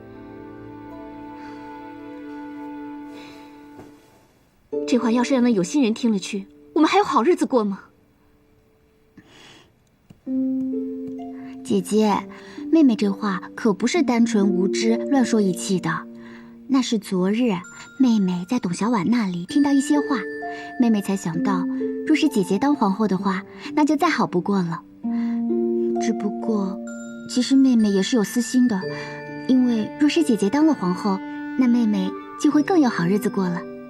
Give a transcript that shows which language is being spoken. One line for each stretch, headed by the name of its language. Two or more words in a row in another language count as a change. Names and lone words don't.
Chinese: 這話要是讓那有心人聽了去，我們還有好日子過嗎？姐姐，妹妹這話可不是單純無知亂說一氣的，那是昨日妹妹在董小宛那裡聽到一些話，妹妹才想到，若是姐姐當皇後的話，那就再好不過了。只不過，其實妹妹也是有私心的，因為若是姐姐當了皇後，那妹妹就會更有好日子過了。